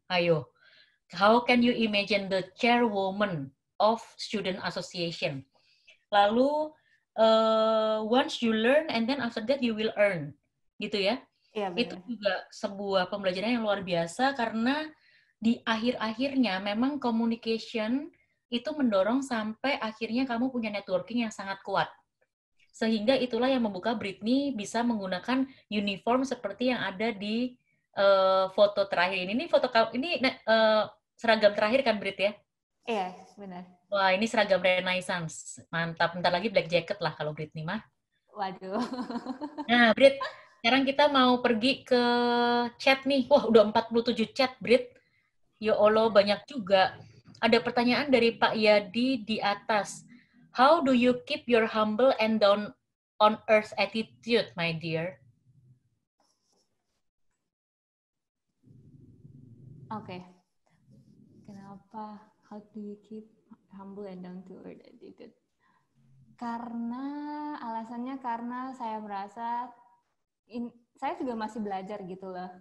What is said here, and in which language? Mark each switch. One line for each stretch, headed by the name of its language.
English: Ayo, how can you imagine the chairwoman of student association? Lalu once you learn and then after that you will earn, gitu ya.
Indonesian: Iya, itu juga sebuah pembelajaran yang luar biasa, karena di akhir-akhirnya memang communication itu mendorong sampai akhirnya kamu punya networking yang sangat kuat. Sehingga itulah yang membuka Brittany bisa menggunakan uniform seperti yang ada di foto terakhir ini. Ini foto ini seragam terakhir kan, Brit ya? Iya, benar. Wah, ini seragam Renaissance. Mantap. Bentar lagi black jacket lah kalau Brittany mah. Waduh. Nah, Brit, sekarang kita mau pergi ke chat nih. Wah, udah 47 chat, Brit. Ya Allah, banyak juga. Ada pertanyaan dari Pak Yadi di atas.
English: How do you keep your humble and down on earth attitude, my dear?
Indonesian: Oke. Kenapa?
English: How do you keep humble and down to earth attitude?
Indonesian: Karena alasannya karena saya merasa saya juga masih belajar gitu loh.